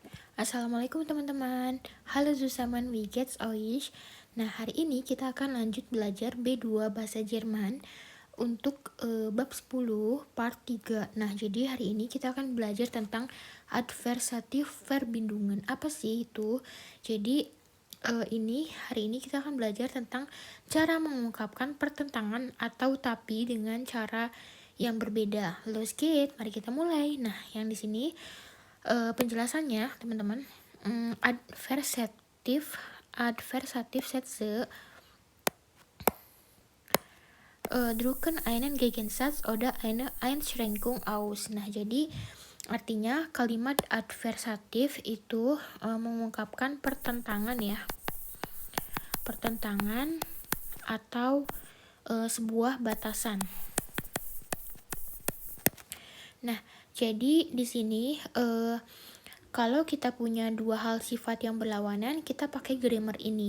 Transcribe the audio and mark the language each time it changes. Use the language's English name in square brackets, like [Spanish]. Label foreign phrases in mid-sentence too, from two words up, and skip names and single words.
[Indonesian] Assalamualaikum teman-teman. [German] Halo zusammen, wie geht's euch? [Indonesian] Nah, hari ini kita akan lanjut belajar B2 Bahasa Jerman untuk bab 10 part 3. Nah, jadi hari ini kita akan belajar tentang [German] adversative verbindungen. [Indonesian] Apa sih itu? Jadi hari ini kita akan belajar tentang cara mengungkapkan pertentangan atau tapi dengan cara yang berbeda. [German] Los geht's, [Indonesian] mari kita mulai. Nah, yang di sini penjelasannya teman-teman, [German] adversative Sätze drücken einen Gegensatz oder eine Einschränkung aus. [Indonesian] Nah, jadi artinya kalimat adversatif itu mengungkapkan pertentangan ya, pertentangan atau sebuah batasan. Nah, jadi di sini kalau kita punya dua hal sifat yang berlawanan, kita pakai grammar ini.